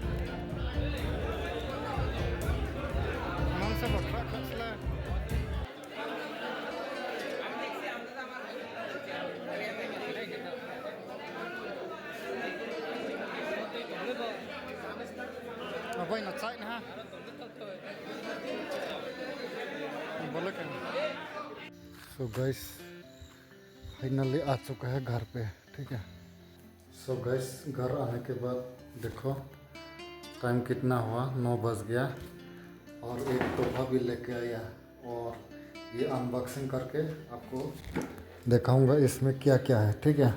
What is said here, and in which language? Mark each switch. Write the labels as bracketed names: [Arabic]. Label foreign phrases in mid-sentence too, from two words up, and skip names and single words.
[Kok Borok] Mansa bakra khasla. Aboy na chai na ha. [Hindi] बोलो क्या? [English] So guys, [Hindi] फाइनली आ चुका है घर पे, ठीक है. [English] So guys, [Hindi] घर आने के बाद देखो टाइम कितना हुआ, 9 बज गया और एक तोहफा भी लेके आया और ये अनबॉक्सिंग करके आपको दिखाऊंगा इसमें क्या क्या है, ठीक है.